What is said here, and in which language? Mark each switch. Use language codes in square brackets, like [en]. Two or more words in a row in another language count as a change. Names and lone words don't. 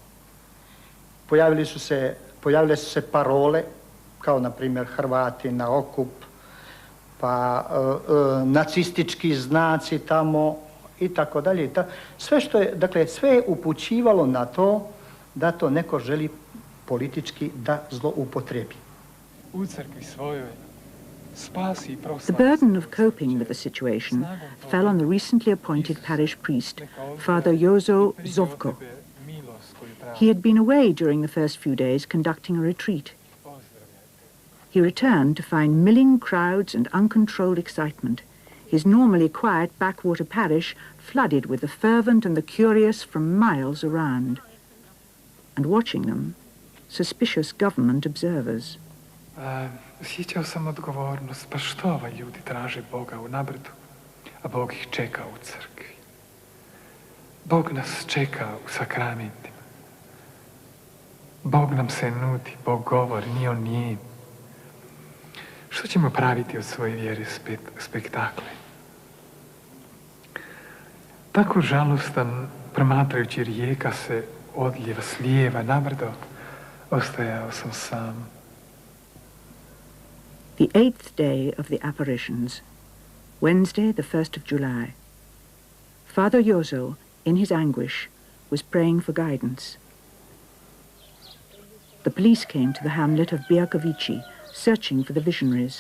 [bs] Pojavile su se parole, kao na primjer Hrvati na okup, pa nacistički znaci tamo i tako dalje. Sve što je, dakle, sve je upućivalo na to da to neko želi politički da zloupotrebi. [en] The burden of coping with the situation fell on the recently appointed parish priest, Father Jozo Zovko. He had been away during the first few days conducting a retreat. He returned to find milling crowds and uncontrolled excitement, his normally quiet backwater parish flooded with the fervent and the curious from miles around, and watching them, suspicious government observers. [hr] Osjećao sam odgovornost, pa što ovaj ljudi traže Boga u nabrdu, a Bog ih čeka u crkvi. Bog nas čeka u sakramentima. Bog nam se nudi, Bog govori, nije on nijem. Što ćemo praviti od svoje vjere spektakle? Tako žalostan, promatrajući rijeka se odljeva s lijeva nabrdo, ostajao sam sam. [en] The 8th day of the apparitions, Wednesday, the 1st of July. Father Jozo, in his anguish, was praying for guidance. The police came to the hamlet of Bijakovići, searching for the visionaries.